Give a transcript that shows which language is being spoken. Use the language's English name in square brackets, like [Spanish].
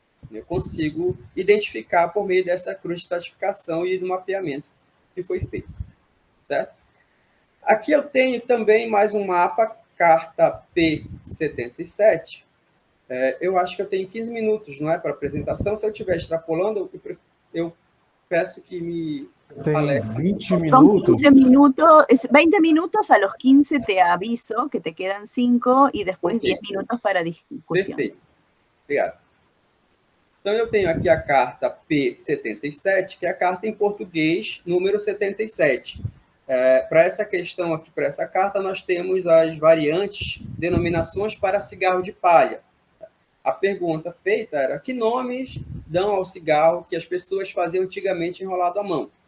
[Portuguese] Eu consigo identificar por meio dessa cruz de estratificação e do mapeamento que foi feito. Certo? Aqui eu tenho também mais um mapa, carta P77. Eu acho que eu tenho 15 minutos, não é, para apresentação. Se eu estiver extrapolando, eu peço que me Tem 20 [Spanish] Son minutos. 15 minutos, 20 minutos, a los 15 te aviso que te quedan 5 y después 10 minutos para discusión. [Portuguese] Perfeito. Obrigado. Então, eu tenho aqui a carta P77, que é a carta em português, número 77. Para essa questão aqui, para essa carta, nós temos as variantes, denominações para cigarro de palha. A pergunta feita era: que nomes dão ao cigarro que as pessoas faziam antigamente enrolado à mão?